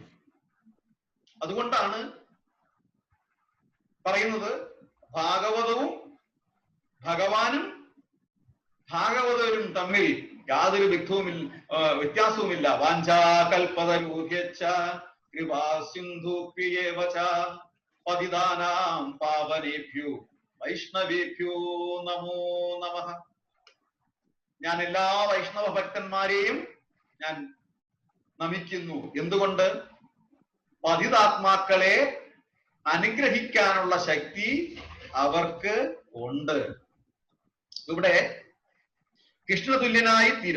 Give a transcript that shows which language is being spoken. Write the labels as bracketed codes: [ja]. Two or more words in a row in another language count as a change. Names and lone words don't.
[ml] അതുകൊണ്ടാണ് പറയുന്നത് ഭാഗവതവും ഭഗവാനും ഭാഗവതരും തമ്മിൽ യാതൊരു വ്യത്യാസവുമില്ല. [sa] വാഞ്ചാകൽപതരൂഹ്യശ്ച കൃപാ സിന്ധുഭ്യേവ ച പതിതാനാം പാവനേഭ്യോ വൈഷ്ണവേഭ്യോ നമോ നമഃ. [ml] ഞാൻ എല്ലാ വൈഷ്ണവ ഭക്തന്മാരെയും ഞാൻ നമിക്കുന്നു. എന്തുകൊണ്ട്? പതിതാത്മാക്കളെ അനുഗ്രഹിക്കാനുള്ള ശക്തി അവർക്ക് ഉണ്ട്. ഇവിടെ കൃഷ്ണതുല്യനായി തീരും.